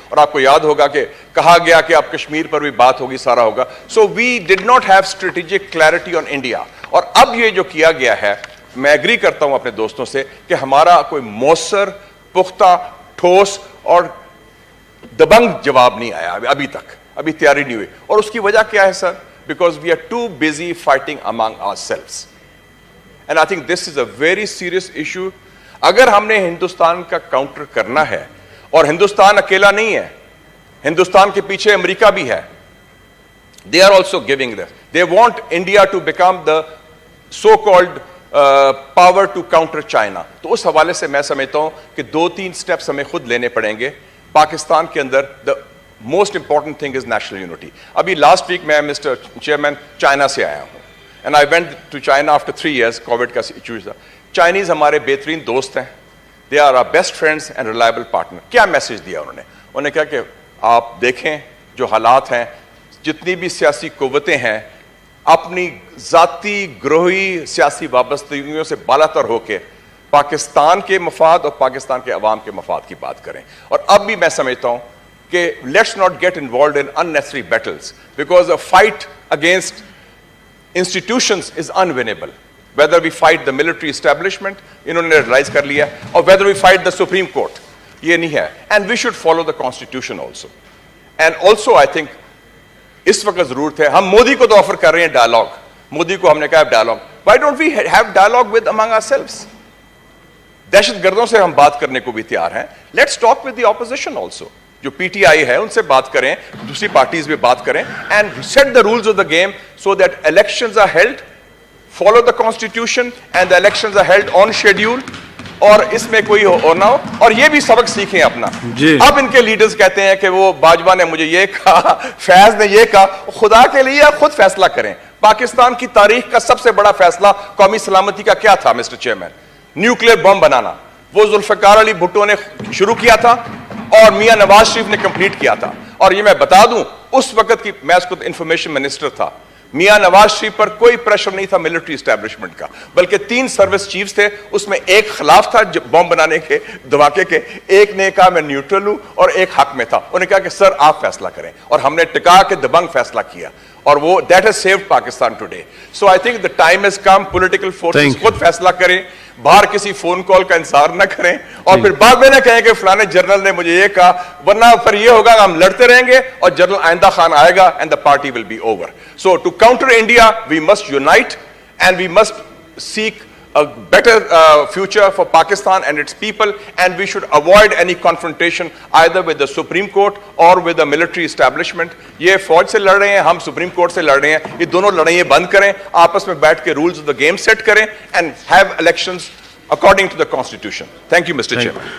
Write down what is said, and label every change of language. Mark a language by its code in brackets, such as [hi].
[ur] اور آپ کو یاد ہوگا کہ کہا گیا کہ اب کشمیر پر بھی بات ہوگی، سارا ہوگا. [en] So we did not have strategic clarity on India. [ur] اور اب یہ جو کیا گیا ہے، میں ایگری کرتا ہوں اپنے دوستوں سے کہ ہمارا کوئی مؤثر، پختہ، ٹھوس اور دبنگ جواب نہیں آیا ابھی تک، ابھی تیاری نہیں ہوئی. اور اس کی وجہ کیا ہے سر؟ [en] Because we are too busy fighting among ourselves. And I think this is a very serious issue. [ur] اگر ہم نے ہندوستان کا کاؤنٹر کرنا ہے، اور ہندوستان اکیلا نہیں ہے، ہندوستان کے پیچھے امریکہ بھی ہے. [en] They are also giving this. They want India to become the so-called power to counter China. [ur] تو اس حوالے سے میں سمجھتا ہوں کہ 2-3 سٹیپس ہمیں خود لینے پڑیں گے. پاکستان کے اندر [en] most important thing is national unity. ابھی last week میں Mr. Chairman [ur] چائنا سے آیا ہوں, [en] and I went to China after 3 years. [ur] Covid کا ایشو تھا. چائنیز ہمارے بہترین دوست ہیں, [en] they are our best friends and reliable partner. [ur] کیا میسج دیا انہوں نے کہا کہ آپ دیکھیں جو حالات ہیں, جتنی بھی سیاسی قوتیں ہیں اپنی ذاتی گروہی سیاسی وابستگیوں سے بالاتر ہو کے پاکستان کے مفاد اور پاکستان کے عوام کے مفاد کی بات کریں. اور اب بھی میں سمجھتا ہوں کہ [en] Let's not get involved in unnecessary battles, because a fight against institutions is unwinnable. Whether we fight the military establishment, [ur] انہوں نے ریلائز کر لیا, [en] or whether we fight the Supreme Court, [ur] یہ نہیں ہے. [en] And we should follow the constitution also. And also I think [ur] اس وقت ضرورت ہے, ہم مودی کو تو آفر کر رہے ہیں ڈائلاگ, مودی کو ہم نے کہا dialogue, [en] why don't we have dialogue with among ourselves? [ur] دہشت گردوں سے ہم بات کرنے کو بھی تیار ہیں. [en] Let's talk with the opposition also. [ur] جو پی ٹی آئی ہے ان سے بات کریں, دوسری پارٹیز بھی بات کریں, [en] and set the rules of the game so that elections are held, follow the constitution and the elections are held on schedule, [ur] اور اس میں کوئی ہو نہ ہو. اور یہ بھی سبق سیکھیں اپنا. اب ان کے لیڈرز کہتے ہیں کہ وہ باجوہ نے مجھے یہ کہا, فیض نے یہ کہا. خدا کے لیے آپ خود فیصلہ کریں. پاکستان کی تاریخ کا سب سے بڑا فیصلہ قومی سلامتی کا کیا تھا مسٹر چیئرمین؟ نیوکلیر بم بنانا. وہ ذوالفقار علی بھٹو نے شروع کیا تھا اور میاں نواز شریف نے کمپلیٹ کیا تھا. اور یہ میں بتا دوں, اس وقت کی میں اس کو انفارمیشن منسٹر تھا, میاں نواز شریف پر کوئی پریشر نہیں تھا ملٹری اسٹیبلشمنٹ کا, بلکہ 3 سروس چیفز تھے, اس میں ایک خلاف تھا بم بنانے کے دھماکے کے, ایک نے کہا میں نیوٹرل ہوں اور ایک حق میں تھا. انہوں نے کہا کہ سر آپ فیصلہ کریں, اور ہم نے ٹکا کے دبنگ فیصلہ کیا. اور وہ [en] that has saved Pakistan today. So I think the time has come, political forces Thank you. [ur] خود فیصلہ کریں, باہر کسی فون کال کا انتظار نہ کریں, اور پھر بعد میں نہ کہیں کہ فلانے جنرل نے مجھے یہ کہا, ورنہ پھر یہ ہوگا کہ ہم لڑتے رہیں گے اور جنرل آئندہ خان آئے گا [en] and the party will be over. So to counter India, we must unite and we must seek a better future for Pakistan and its people, and we should avoid any confrontation either with the Supreme Court or with the military establishment. [ur] یہ فوج سے لڑ رہے ہیں, ہم supreme court سے لڑ رہے ہیں, یہ دونوں لڑائیاں بند کریں, آپس میں بیٹھ کے rules of the game set کریں [en] and have elections according to the constitution. Thank you, Mr. Chairman.